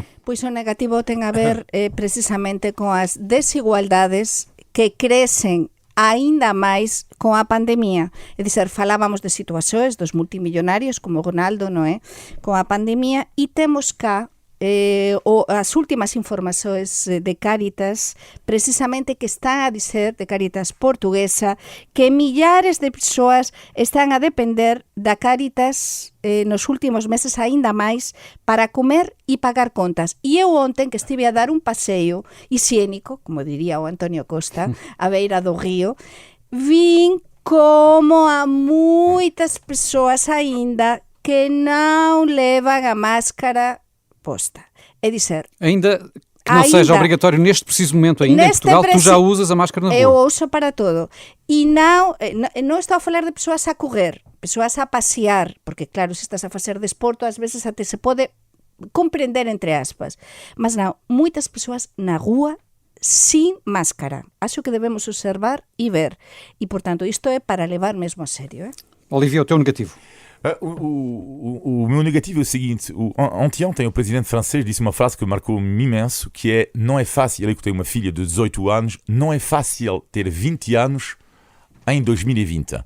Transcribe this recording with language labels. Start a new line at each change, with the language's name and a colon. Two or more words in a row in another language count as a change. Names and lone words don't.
Portuguese: Pois o negativo tem a ver precisamente com as desigualdades que crescem ainda máis com a pandemia. É dizer, falábamos de situações dos multimillonarios, como Ronaldo, non é?
Galician: Com a pandemia, e temos cá as últimas informações de Cáritas, precisamente que están a dizer, de Cáritas portuguesa, que millares de persoas están a depender da Cáritas nos últimos meses aínda máis para comer e pagar contas. E eu ontem que estive a dar un paseo higiénico, como diría o Antonio Costa, a beira do río, vin como a moitas persoas aínda que non levan a máscara posta.
Portuguese: É dizer, ainda que não seja obrigatório neste preciso momento ainda em Portugal, tu já usas a máscara na rua.
Galician: Eu uso para todo.
Portuguese: E não estou a falar de pessoas a correr,
Galician: persoas a pasear, porque claro, se estás a facer desporto, ás veces até se pode comprender entre aspas, mas non, moitas persoas na rúa sin máscara.
Portuguese: Acho que debemos observar e ver, e portanto isto é para levar mesmo a sério. Olivia, o teu negativo? O meu negativo é o seguinte: ontem o presidente francês disse uma frase que marcou-me imenso, que é: não é fácil, ele que tem uma filha de 18 anos, não é fácil ter 20 anos em 2020.